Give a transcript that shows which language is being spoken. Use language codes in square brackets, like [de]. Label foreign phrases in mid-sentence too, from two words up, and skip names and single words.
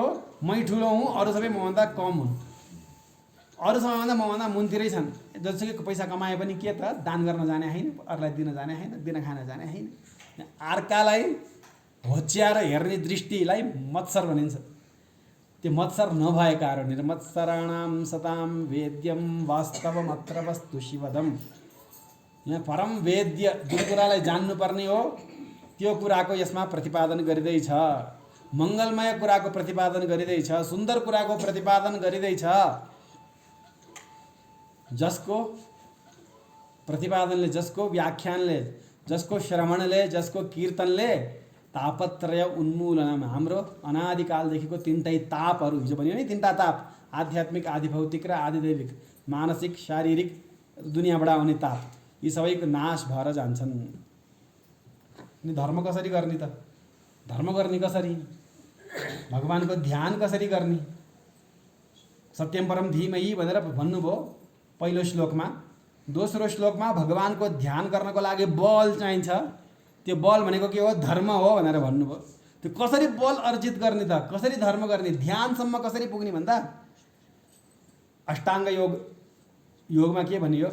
[ne] मै ठुलो हुँ, अरू सबै मभन्दा कम हुन्, अरू सबैभन्दा मभन्दा मुनतिरै छन्। जतिसुकै पैसा कमाए पनि के त दान गर्न जाने होइन, अरूलाई दिन जाने होइन, दिन खान जाने होइन। अर्कालाई होच्याएर हेर्ने दृष्टिलाई मत्सर भनिन्छ। त्यो मत्सर नभएकाहरू [sa] निर्मत्सराणाम सताम वेद्यम वास्तवमत्र वस्तु शिवदम। [ne] यहाँ परम वेद्य जुन कुरालाई जान्नुपर्ने हो त्यो कुराको यसमा प्रतिपादन गरिँदैछ। मङ्गलमय कुराको प्रतिपादन गरिँदैछ, सुन्दर कुराको प्रतिपादन गरिँदैछ, जसको प्रतिपादनले, जसको व्याख्यानले, जसको श्रवणले, जसको कीर्तनले [sa] तापत्रय उन्मूलनम, [ne] हाम्रो अनादिकालदेखिको तिनटै तापहरू, हिजो भन्यो नि तिनवटा ताप, आध्यात्मिक, आधिभौतिक र आधिदैविक, मानसिक शारीरिक दुनियाँबाट आउने ताप, यी सबैको नाश भएर जान्छन्। अनि धर्म कसरी गर्ने त? धर्म गर्ने कसरी? भगवानको ध्यान कसरी गर्ने? [sa] सत्यम परम धीमहि [ne] भनेर भन्नुभयो पहिलो श्लोकमा। दोस्रो श्लोकमा भगवानको ध्यान गर्नको लागि बल चाहिन्छ। त्यो बल भनेको के हो? धर्म हो भनेर भन्नुभयो। त्यो कसरी बल अर्जित गर्ने त? कसरी धर्म गर्ने? ध्यानसम्म कसरी पुग्ने भन्दा अष्टाङ्ग योग, योगमा के भनियो?